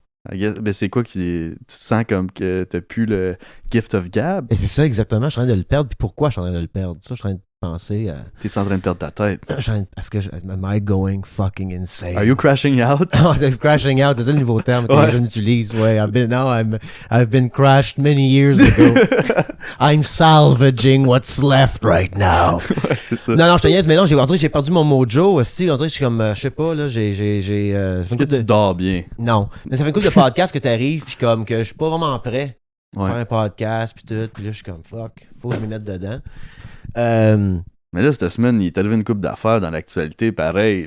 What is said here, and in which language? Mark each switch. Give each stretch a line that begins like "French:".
French: Ben c'est quoi qui... Tu sens comme que t'as plus le
English: gift of gab?
French: Et c'est ça exactement. Je suis en train de le perdre. Puis pourquoi je suis en train de le perdre? Ça, je suis en train de penser à... T'es en train de perdre ta tête? Est-ce que...
English: Am I going fucking insane? Are you crashing out?
French: Oh, c'est crashing out. C'est ça le nouveau terme que les jeunes utilisent. Ouais,
English: I've been crashed many years ago. I'm salvaging what's left right now.
French: Ouais, c'est ça. Non, je te niaise, mais non, on dirait que j'ai perdu mon mojo. On dirait que je suis comme, je sais pas, là, Est-ce que tu dors bien? Non, mais ça fait une couple de podcasts que t'arrives, puis comme que je suis pas vraiment prêt pour Ouais. faire un podcast, puis tout, puis là, je suis comme, fuck, faut que je me mette dedans. Mais là, cette semaine, il est arrivé une couple d'affaires dans l'actualité, pareil.